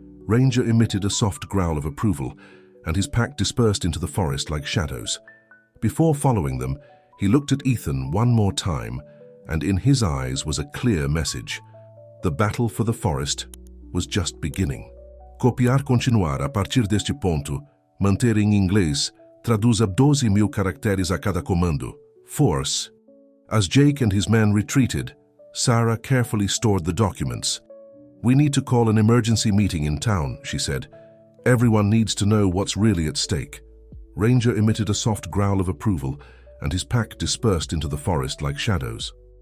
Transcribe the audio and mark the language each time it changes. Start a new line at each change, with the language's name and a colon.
English: Ranger emitted a soft growl of approval, and his pack dispersed into the forest like shadows. Before following them, he looked at Ethan one more time, and in his eyes was a clear message. The battle for the forest was just beginning.
Portuguese: Copiar continuar a partir deste ponto, manter em inglês, traduza 12,000 caracteres a cada comando.
English: Force. As Jake and his men retreated, Sarah carefully stored the documents. "We need to call an emergency meeting in town," she said. "Everyone needs to know what's really at stake." Ranger emitted a soft growl of approval, and his pack dispersed into the forest like shadows.